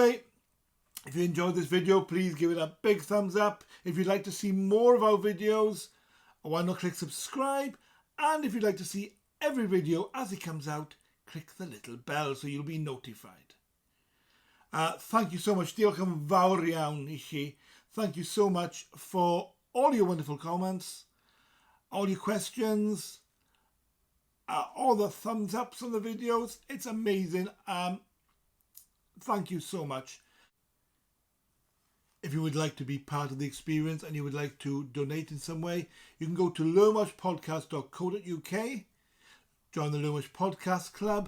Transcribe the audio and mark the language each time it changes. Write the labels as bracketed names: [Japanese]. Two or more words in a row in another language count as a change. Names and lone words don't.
[English] Anyway, If you enjoyed this video, please give it a big thumbs up. If you'd like to see more of our videos, why not click subscribe? And if you'd like to see every video as it comes out, click the little bell so you'll be notified. Thank you so much. [Welsh] Diolch yn fawr iawn I chi. [English] Thank you so much for all your wonderful comments, all your questions, all the thumbs ups on the videos. It's amazing. Thank you so much. If you would like to be part of the experience and you would like to donate in some way, you can go to learnwelshpodcast.co.uk, join the Learn Welsh Podcast Club.